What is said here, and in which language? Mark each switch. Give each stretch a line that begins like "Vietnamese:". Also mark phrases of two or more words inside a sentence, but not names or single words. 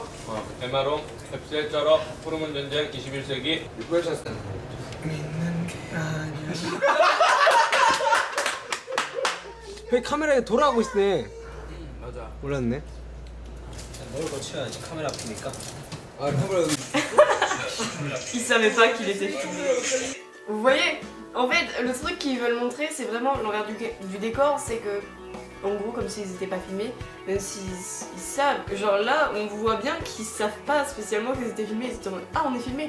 Korean: 에마롱 캡슐 호르몬 전쟁 21세기 형 카메라에 돌아가고 있네. 맞아. 몰랐네. 널 거쳐야지 카메라 아프니까. 아 카메라 여기.
French: Il savait pas qu'il était filmé. Vous voyez, en fait, le truc qu'ils veulent montrer, c'est vraiment l'envers du décor, c'est que, en gros, comme s'ils n'étaient pas filmés, même s'ils savent, genre là, on voit bien qu'ils savent pas spécialement qu'ils étaient filmés, ils étaient en mode, ah, on est filmé.